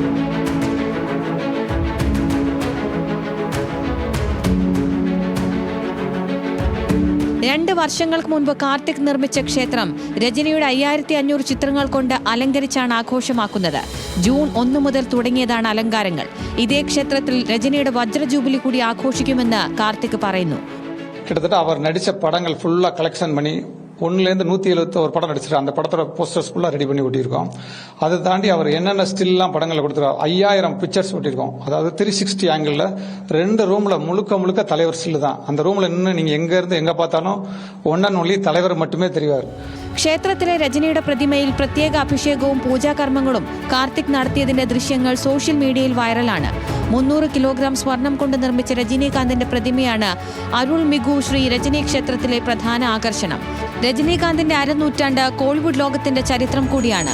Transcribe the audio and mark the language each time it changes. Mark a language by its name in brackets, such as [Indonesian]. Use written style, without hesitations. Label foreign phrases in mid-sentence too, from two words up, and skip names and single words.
[Malayalam] രണ്ട് വർഷങ്ങൾക്ക് മുൻപ് കാർത്തിക് നിർമ്മിച്ച ക്ഷേത്രം രജനിയുടെ 5500 ചിത്രങ്ങൾ കൊണ്ട് അലങ്കരിച്ചാണ് ആഘോഷമാക്കുന്നത്. ജൂൺ 1 മുതൽ തുടങ്ങിയതാണ് അലങ്കാരങ്ങൾ. ഇതേ ക്ഷേത്രത്തിൽ രജനിയുടെ വജ്ര ജൂബിലി കൂടി ആഘോഷിക്കുമെന്ന് കാർത്തിക് പറയുന്നു. [Tamil] கிட்டத்தட்ட அவர் நடிச்ச படங்கள் ஃபுல்லா கலெக்ஷன் பண்ணி 1லேருந்து 171 படம் நடிச்சிருக்காரு. அந்த படத்தோட போஸ்டர்ஸ் ஃபுல்லா ரெடி பண்ணி ஒட்டியிருக்கோம். அதை தாண்டி அவர் என்னென்ன ஸ்டில்லாம் படங்களை கொடுத்துருக்காரு. 5000 பிக்சர்ஸ் ஒட்டியிருக்கோம். அதாவது 360 ஆங்கிள் 2 ரூம்ல முழுக்க தலைவர் ஸ்டில் தான். அந்த ரூம்ல நின்று நீங்க எங்க இருந்து எங்க பார்த்தாலும் [English] one and only [Tamil] தலைவர் மட்டுமே தெரிவார். [Malayalam] ക്ഷേത്രത്തിലെ രജനിയുടെ പ്രതിമയിൽ പ്രത്യേക അഭിഷേകവും പൂജാകർമ്മങ്ങളും കാർത്തിക് നടത്തിയതിന്റെ ദൃശ്യങ്ങൾ സോഷ്യൽ മീഡിയയിൽ വൈറലാണ്. 300 കിലോഗ്രാം സ്വർണം കൊണ്ട് നിർമ്മിച്ച രജനീകാന്തിന്റെ പ്രതിമയാണ് അരുൾ മിഗു ശ്രീ രജനി ക്ഷേത്രത്തിലെ പ്രധാന ആകർഷണം. രജനീകാന്തിന്റെ അരനൂറ്റാണ്ട് കോളിവുഡ് ലോകത്തിന്റെ ചരിത്രം കൂടിയാണ്.